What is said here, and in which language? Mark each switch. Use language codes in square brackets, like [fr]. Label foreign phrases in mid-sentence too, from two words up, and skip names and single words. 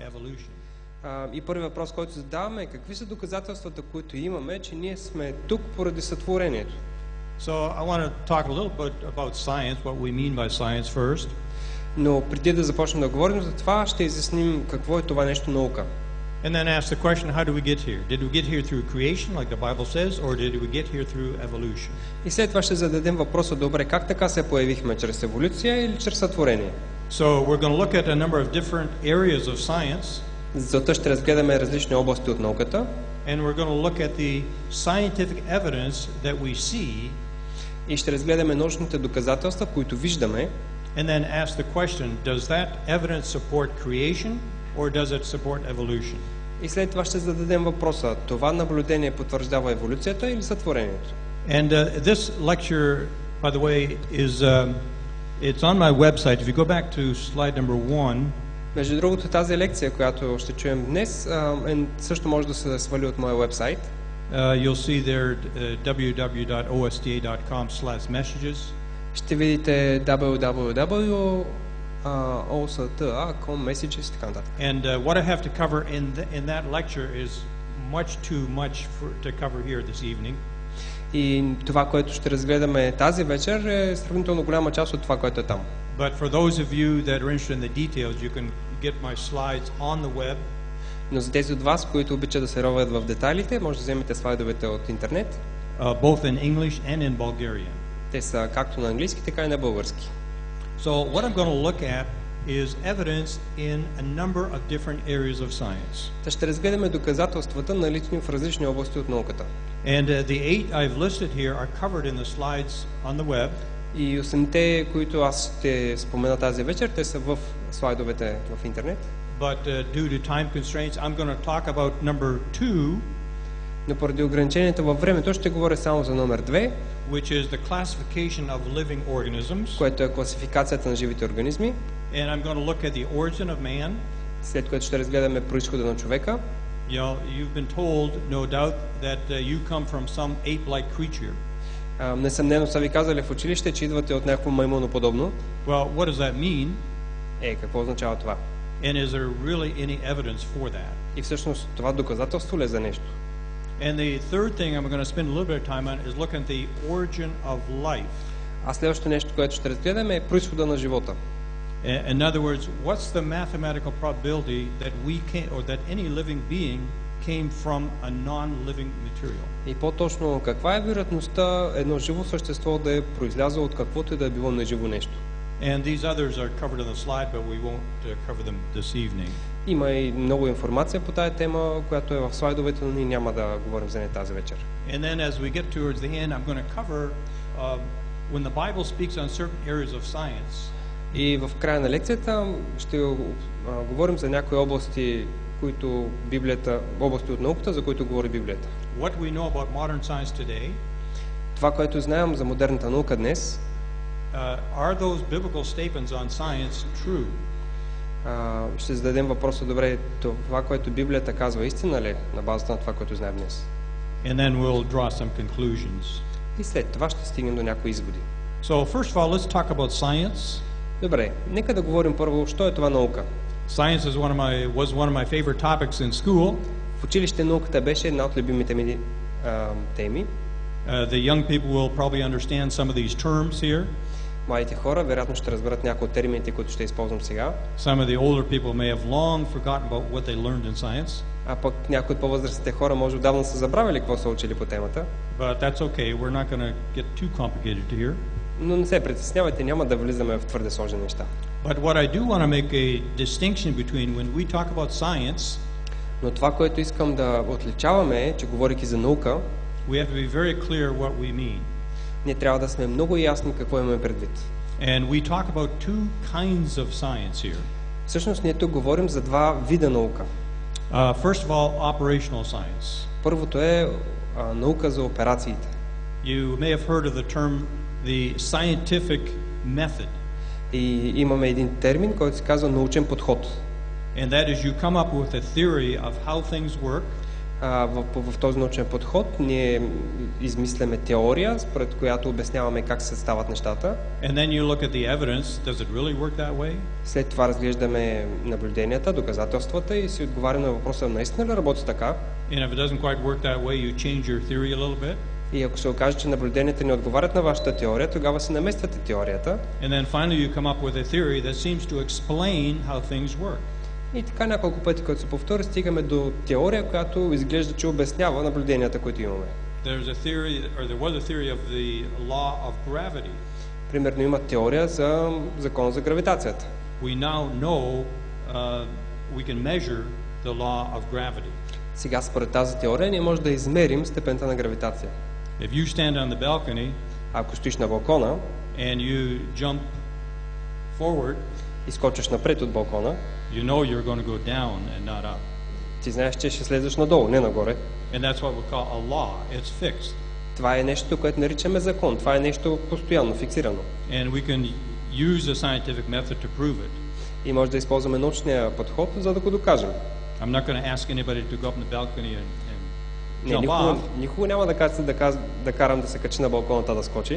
[en] evolution. [bg] И първият въпрос, който задаваме е какви са доказателствата, които имаме, че ние сме тук поради сътворението. [en] So I want to talk a little bit about science, what we mean by science first. [bg] Но преди да започнем да говорим за това, ще изясним какво е това нещо наука. [en] And then ask the question, how do we get here? Did we get here through creation, like the Bible says, or did we get here through evolution? [bg] И след това ще зададем въпроса, добре, как така се появихме, чрез еволюция или чрез сътворение? [en] So we're going to look at a number of different areas of science. [bg] Затова ще разгледаме различни области от науката. [en] And we're going to look at the scientific evidence that we see. [bg] И ще разгледаме научните доказателства, които виждаме. [en] And then ask the question, does that evidence support creation or does it support evolution? [bg] И след това ще зададем въпроса, това наблюдение потвърждава еволюцията или сътворението? [en] And this lecture, by the way, is it's on my website. If you go back to slide number 1. [bg] Между другото, тази лекция, която ще чуем днес, също може да се свали от моя вебсайт. [en] You'll see there www.osta.com/messages. [bg] Ще видите www.osta.com messages и така нататък. [en] And what I have to cover in that lecture is much too much to cover here this evening. [bg] И това, което ще разгледаме тази вечер, е сравнително голяма част от това, което е там. [en] But for those of you that are interested in the details, you can get my slides on the web. [bg] Но за тези от вас, които обичат да се ровят в детайлите, може да вземете слайдовете от интернет. [en] Both in English and in Bulgarian. [bg] Те са както на английски, така и на български. [en] So what I'm going to look at is evidence in a number of different areas of science. [bg] Та ще разгледаме доказателствата, налични в различни области от науката. [en] And the 8 I've listed here are covered in the slides on the web. [bg] И 8-те, които аз ще спомена тази вечер, те са в слайдовете в интернет. [en] But due to time constraints, I'm going to talk about number 2. [bg] Но поради ограничението във времето ще говоря само за номер 2, [en] which is the classification of living organisms. [bg] Което е класификацията на живите организми. [en] And I'm going to look at the origin of man. [bg] След което ще разгледаме произхода на човека. [en] You've been told, no doubt, that you come from some ape-like creature. [bg] Несъмнено са ви казали в училище, че идвате от някакво маймуноподобно. [en] Well, what does that mean? [bg] Какво означава това? [en] And is there really any evidence for that? [bg] И всъщност това доказателство ли е за нещо? [en] And the third thing I'm going to spend a little bit of time on is looking at the origin of life. [bg] А следващото нещо, което ще разгледаме, е произхода на живота. [en] In other words, what's the mathematical probability that we can, or that any living being came from a non-living material? [bg] И по-точно, каква е вероятността едно живо същество да е произлязло от каквото и да е било неживо нещо? [en] And these others are covered on the slide, but we won't cover them this evening. [bg] Има и много информация по тая тема, която е в слайдовете, но ние няма да говорим за нея тази вечер. [en] And then as we get towards the end, I'm going to cover when the Bible speaks on certain areas of science. [bg] И в края на лекцията ще говорим за някои области, които Библията, области от науката, за които говори Библията. [en] What we know about modern science today. [bg] Това, което знаем за модерната наука днес. [en] Are those biblical statements on science true? [bg] Ще зададем въпроса, добре, това, което Библията казва, истина ли на базата на това, което знаем днес? [en] And then we'll draw some conclusions. [bg] И след това ще стигнем до някои изводи. [en] So first of all, let's talk about science. [bg] Добре, нека да говорим първо, що е това наука. [en] Science was one of my favorite topics in school. [bg] В училище науката беше една от любимите ми теми. [en] The young people will probably understand some of these terms here. [bg] Младите хора вероятно ще разберат някои от термините, които ще използвам сега. [en] Some of the older people may have long forgotten about what they learned in science. [bg] А пък някои от по-възрастните хора може отдавна са забравили какво са учили по темата. [en] But that's okay. We're not going to get too complicated here. [bg] Но не се притеснявайте, няма да влизаме в твърде сложни неща. [en] But what I do want to make a distinction between when we talk about science. [bg] Но това, което искам да отличаваме е, че говорейки за наука, [en] we have to be very clear what we mean. [bg] Ние трябва да сме много ясни какво имаме предвид. [en] And we talk about two kinds of science here. [bg] Всъщност ние тук говорим за два вида наука. [en] First of all, operational science. [bg] Първото е наука за операциите. [en] You may have heard of the term the scientific method. [bg] И имаме един термин, който се казва научен подход. [en] And that is you come up with a theory of how things work. [bg] В този научен подход ние измисляме теория, според която обясняваме как се стават нещата. [en] And then you look at the evidence. Does it really work that way? [bg] След това разглеждаме наблюденията, доказателствата и си отговаряме на въпроса, наистина ли работи така? [en] And if it doesn't quite work that way, you change your theory a little bit. [bg] И ако се окаже, че наблюденията не отговарят на вашата теория, тогава се намествате теорията. [en] And then finally you come up with a theory that seems to explain how things work. [bg] И така няколко пъти, като се повтори, стигаме до теория, която изглежда, че обяснява наблюденията, които имаме. [en] There was a theory of the law of gravity. [bg] Примерно има теория за закона за гравитацията. [en] We now know we can measure the law of gravity. [bg] Сега според тази теория ние можем да измерим степента на гравитация. [en] If you stand on the balcony, [bg] ако стоиш на балкона [en] and you jump forward, [bg] и скочиш напред от балкона, [en] you know you're going to go down and not up. [bg] Ти знаеш, че ще слезеш надолу, не нагоре. [en] And that's what we call a law. It's fixed. [bg] Това е нещо, което наричаме закон. Това е нещо постоянно, фиксирано. [en] And we can use a scientific method to prove it. [bg] И може да използваме научния подход, за да го докажем. [en] I'm not going to ask anybody to go up on the balcony and jump off. [bg] Никога няма да карам да се качи на балконата да скочи.